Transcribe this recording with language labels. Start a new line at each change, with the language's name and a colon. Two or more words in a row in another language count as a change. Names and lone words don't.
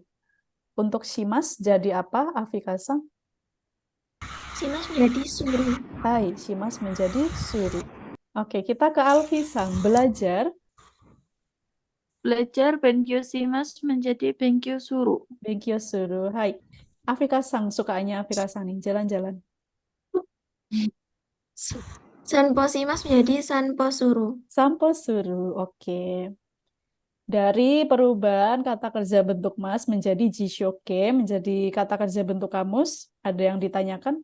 Indonesian: Untuk shimas jadi apa, Afika-san? Simas menjadi suru. Hai, shimas menjadi suru. Oke, kita ke Alfisang. Belajar. Belajar benkyosimas menjadi benkyosuru.
Japanese: 勉強する.
Indonesian: Hai. Afika-san, sukaannya Afika-san nih, jalan-jalan. Sanposimas menjadi sanposuru.
Japanese: 散歩する. Oke.
Indonesian: Dari perubahan kata kerja bentuk mas menjadi jishoke, menjadi kata kerja bentuk kamus, ada yang ditanyakan?